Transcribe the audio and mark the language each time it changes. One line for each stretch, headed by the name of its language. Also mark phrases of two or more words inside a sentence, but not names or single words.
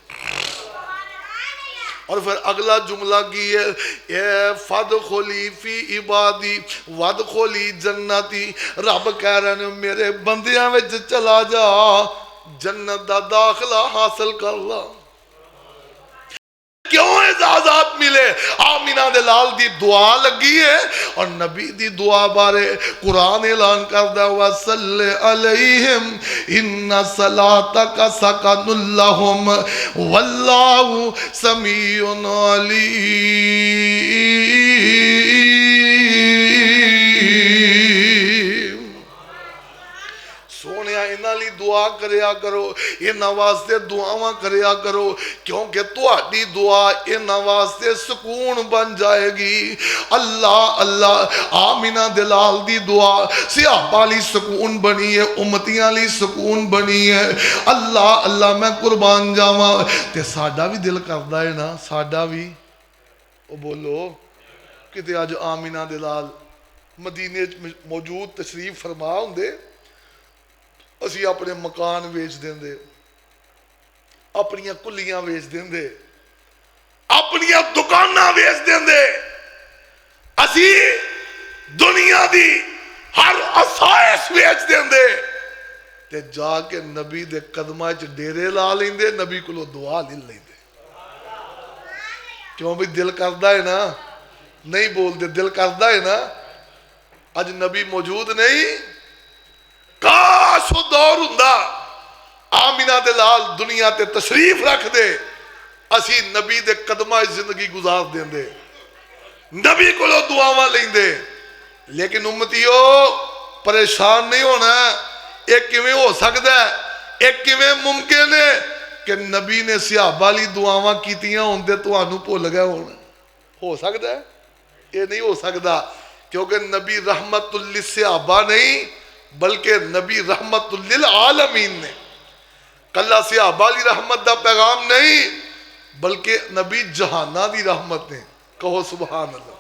Punjabi: اور پھر اگلا جملہ کی ہے اے
Arabic: فادخلی فی عبادی وادخلی جنتی
Punjabi: رب کہہ رہے ہیں میرے بندیاں وچ چلا جا جنت دا داخلہ حاصل کر لا کیوں اعزازات ملے آمینہ دے لال دی دعا لگی ہے اور نبی دی دعا بارے قرآن اعلان کردہ
Arabic: وَصَلِّ عَلَيْهِمْ إِنَّ صَلَاتَكَ سَكَنٌ لَهُمْ وَاللَّهُ سَمِيعٌ
Punjabi: عَلِيمٌ سونیا انہاں لی دعا کریا کرو انہاں واسطے دعاواں کریا کرو کیونکہ تہاڈی دعا انہاں واسطے سکون بن جائے گی اللہ اللہ آمینہ دلال دی دعا صحابہ لی سکون بنی ہے امتیاں لی سکون بنی ہے اللہ اللہ میں قربان جاواں تے ساڈا بھی دل کردا ہے نا ساڈا بھی او بولو کتے اج آمینہ دلال مدینے موجود تشریف فرما ہوندے اسی اپنے مکان ویچ دیں دے اپنی کلیاں ویچ دیں دے اپنی دکاناں ویچ دیں دے اسی دنیا دی ہر آسائش ویچ دیں دے تے جا کے نبی دے قدمہ چ ڈیرے لا لیں دے نبی کو لو دعا لے لیں دے کیوں بھی دل کردہ ہے نا نہیں بول دے دل کردہ ہے نا اج نبی موجود نہیں کاش وہ دور ہوندا آمینہ دے لال دنیا تے تشریف رکھ دے اسی نبی دے قدمہ زندگی گزار دیں دے نبی کو لو دعاواں لیں دے لیکن امتیو پریشان نہیں ہونا ایک کیویں ہو سکتا ہے ایک کیویں ممکن ہے کہ نبی نے صحابہ لی دعاواں کیتیاں ہوندے تو آنو بھول گئے ہونا ہو سکتا ہے یہ نہیں ہو سکتا کیونکہ نبی رحمت للصحابہ نہیں بلکہ نبی رحمت للعالمین نے کلہ صحابہ لی رحمت دا پیغام نہیں بلکہ نبی جہانہ دی رحمت نے کہو سبحان